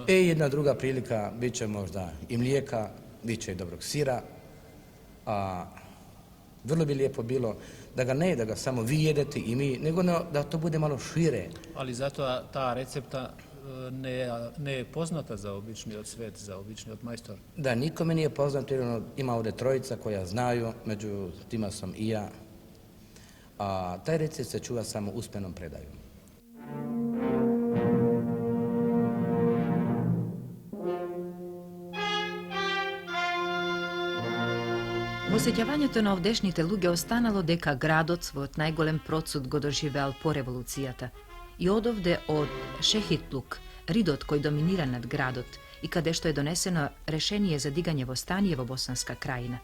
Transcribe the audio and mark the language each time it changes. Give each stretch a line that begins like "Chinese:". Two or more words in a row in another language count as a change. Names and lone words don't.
Bosnian: Jedna druga prilika, bit će možda i mlijeka, bit će i dobrog sira, a vrlo bi lijepo bilo da ga samo vi jedete i mi, nego da to bude malo šire.
Macedonian: Али зато та рецепта не е позната за обични од свет, за обични од мајстор.
Bosnian: Da, nikome nije poznato jer ima ovdje trojica koja znaju, među tima sam i ja, a taj recept se čuva samo usmenom predajom.
Macedonian: Во сеќавањето на овдешните луѓе останало дека градот својот најголем процуд го доживеал по револуцијата и одовде од Шехитлук, ридот кој доминира над градот и каде што е донесено решение за дигање во стание во Босанска крајина.